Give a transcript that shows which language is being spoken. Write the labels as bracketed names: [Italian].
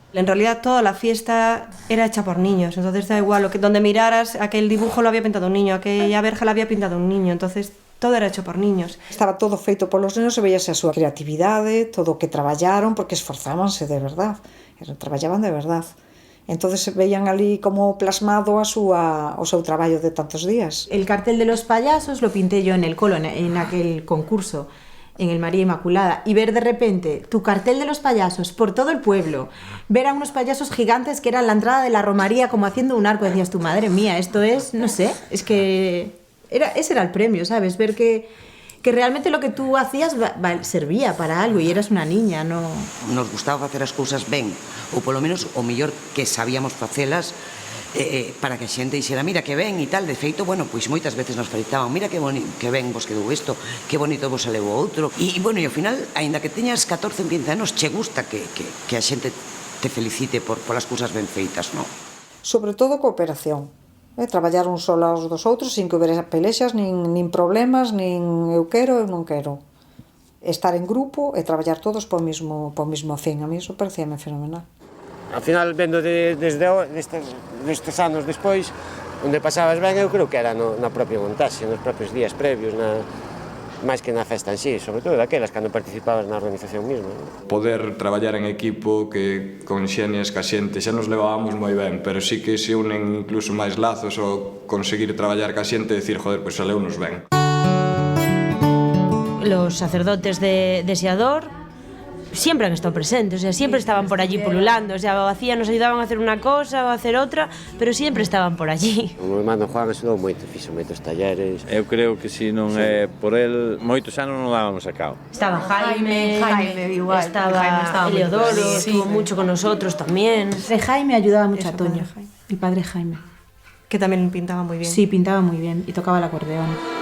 [Spanish] En realidad toda la fiesta era hecha por niños, entonces da igual, donde miraras, aquel dibujo lo había pintado un niño, aquella verja la había pintado un niño, entonces todo era hecho por niños. [Galician] Estaba todo feito polos nenos e veíase a súa creatividade, todo o que traballaron, porque esforzábanse de verdad, traballaban de verdad. Entonces veían ali como plasmado o seu traballo de tantos días. [Spanish] El cartel de los payasos lo pinté yo en el colo, en aquel concurso, en el María Inmaculada, y ver de repente tu cartel de los payasos por todo el pueblo, ver a unos payasos gigantes que eran la entrada de la romería como haciendo un arco, decías tú, madre mía, esto es, no sé, es que ese era el premio, ¿sabes? Ver que realmente lo que tú hacías servía para algo [Galician] e eras unha niña, [Spanish] no... [Galician] Nos gustaba facer as cousas ben, ou polo menos o mellor que sabíamos facelas, para que a xente dixera, mira que ben e tal. De feito, bueno, pois moitas veces nos felicitaban, mira que ben vos quedou isto, que bonito vos saleu o outro. E, bueno, e ao final, aínda que teñas 14 ou 15 anos, che gusta que a xente te felicite polas cousas ben feitas, non? Sobre todo cooperación. Traballar uns solos dos outros sin que houbera pelexas, nin problemas, nin eu quero, eu non quero. Estar en grupo e traballar todos po mismo fin. A mí iso parecíame fenomenal. Al final, vendo destes anos despois, onde pasabas ben, eu creo que era na propia montaxe, nos propios días previos, máis que na festa en sí, sobre todo daquelas, cando participabas na organización mesmo. Poder traballar en equipo, que con xenias ca xente, xa nos levábamos moi ben, pero sí que se unen incluso máis lazos o conseguir traballar ca xente e decir, joder, pois saleunos ben. [Spanish] Los sacerdotes de Seador siempre han estado presentes, o sea, siempre estaban por allí pululando, o sea, nos ayudaban a hacer una cosa o a hacer otra, pero siempre estaban por allí. [Galician] O meu irmán Juan axudou moito, fixo moitos talleres. Eu creo que se non é por el, moitos anos non dábamos a cabo. [Spanish] Estaba Jaime igual, estaba Eleodoro, estuvo mucho con nosotros también. Jaime ayudaba mucho a Toño, el padre Jaime. Que también pintaba muy bien. Sí, pintaba muy bien y tocaba el acordeón.